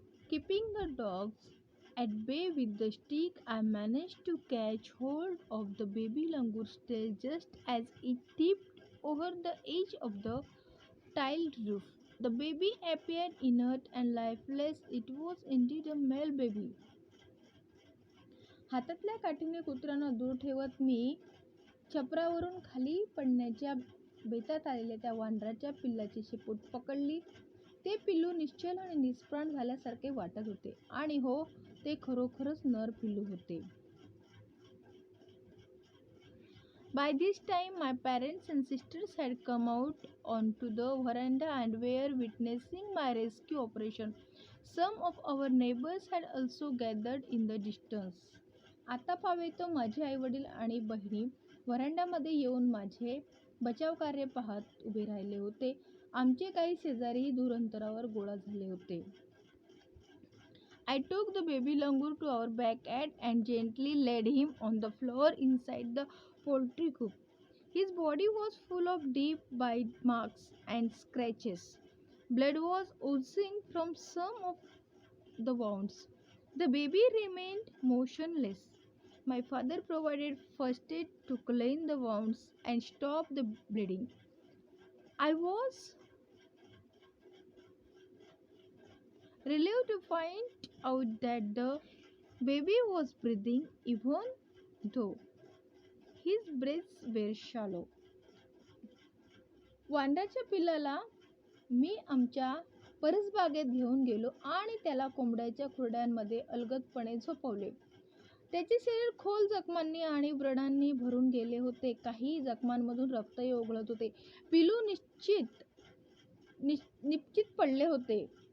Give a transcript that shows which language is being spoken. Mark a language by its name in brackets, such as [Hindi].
[English] Keeping the dogs at bay with the stick, I managed to catch hold of the baby langur's tail just as it tipped over the edge of the tiled roof. The baby appeared inert and lifeless. It was indeed a male baby. [Marathi] हातातल्या काठीने कुत्र्यांना दूर ठेवत मी छपरावरून खाली पडण्याच्या बेतात आलेल्या त्या वानराच्या पिल्लाची शेपूट पकडली. ते पिल्लू निश्चल आणि निष्प्राण झाल्यासारखे वाटत होते. आणि हो, ते खरोखरच नर पिल्लू होते. [English] By this time my parents and sisters had come out onto the veranda and were witnessing my rescue operation. Some of our neighbors had also gathered in the distance. [Marathi] आता पावेतो माझे आईवडील आणि बहिणी व्हरांड्यामध्ये येऊन माझे बचाव कार्य पाहत उभे राहिले होते. आमचे काही शेजारीही दूर अंतरावर गोळा झाले होते. [English] I took the baby langur to our backyard and gently laid him on the floor inside the poultry coop. His body was full of deep bite marks and scratches. Blood was oozing from some of the wounds. The baby remained motionless. My father provided first aid to clean the wounds and stop the bleeding. I was relieved to find out that the baby was breathing even though his breaths were shallow. [Marathi] वांड्याच्या पिल्लाला मी आमच्या परसबागेत घेऊन गेलो आणि त्याला कोंबड्याच्या खुरड्यांमध्ये अलगदपणे झोपवले. त्याचे शरीर खोल जखमांनी आणि व्रणांनी भरून गेले होते. काही जखमांमधून रक्तही ओघळत होते. पिल्लू निश्चित पडले होते.